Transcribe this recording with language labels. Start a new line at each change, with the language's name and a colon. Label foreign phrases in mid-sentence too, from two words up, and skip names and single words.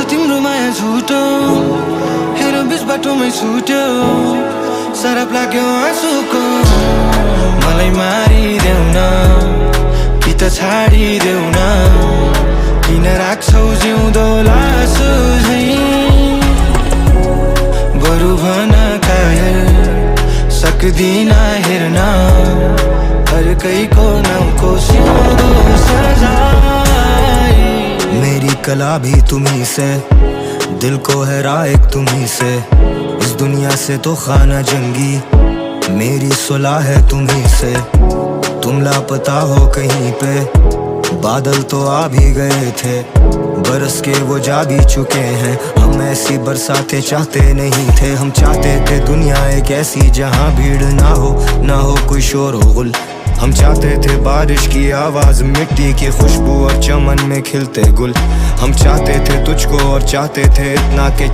Nepali: तिम्रो माया झुटो हेर बिच बाटोमै छुट्यो सरब लाग्यो आँसुको मलाई मारिदेऊ न कि त छाडिदेऊ न किन राख्छौ जिउँदो लासु झैं बरु भन कायर सक्दिन हेर्न अर्कैको नामको सिउँदो सजाय
Hindi: मेरी कला भी तुम्ही से दिल को है राह तुम्ही से इस दुनिया से तो खाना जंगी मेरी सुलह है तुम्ही से तुम लापता हो कहीं पे बादल तो आ भी गए थे बरस के वो जा भी चुके हैं हम ऐसी बरसातें चाहते नहीं थे हम चाहते थे दुनिया एक ऐसी जहां भीड़ ना हो कोई शोर हो गुल हम चाहते थे बारिश की आवाज मिट्टी की खुशबू और चमन में खिलते गुल हम चाहते थे तुझको और चाहते थे इतना के